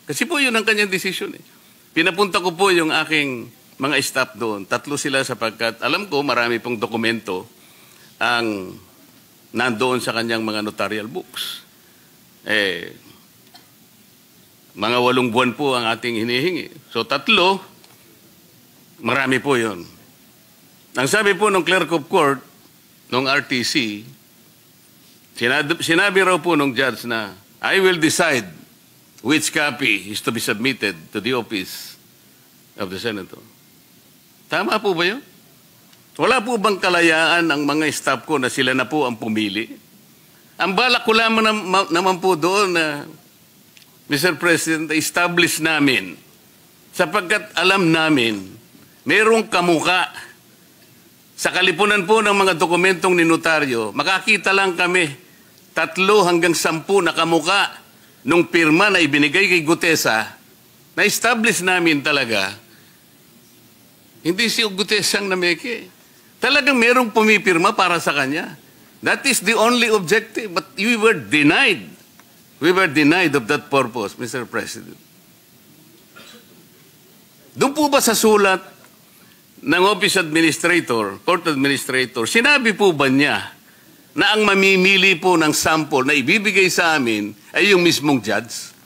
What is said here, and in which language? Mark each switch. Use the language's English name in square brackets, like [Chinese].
[Filipino] Kasi po yun ang kanyang desisyon eh. Pinapunta ko po yung aking mga staff doon. 3 sila sapagkat alam ko marami pong dokumento ang nandoon sa kanyang mga notarial books. Mga 8 buwan po ang ating hinihingi. So 3, marami po yun. Ang sabi po ng clerk of court, ng RTC, sinabi raw po ng judge na, [English] I will decide which copy is to be submitted to the office of the senator. [Filipino] Tama po ba yun? Wala po bang kalayaan ang mga staff ko na sila na po ang pumili? Ang balak ko lamang naman po doon na Mr. President, establish namin sapagkat alam namin mayroong kamuka sa kalipunan po ng mga dokumentong ni notaryo. Makakita lang kami 3 hanggang 10 na kamuka nung pirma na ibinigay kay Gutesa na establish namin talaga. Hindi si Gutesa ang nameke. Talagang mayroong pumipirma para sa kanya. [English] That is the only objective. But we were denied. We were denied of that purpose, Mr. President. [Filipino] Doon po ba sa sulat ng Office Administrator, Court Administrator, sinabi po ba niya na ang mamimili po ng sample na ibibigay sa amin ay yung mismong judge?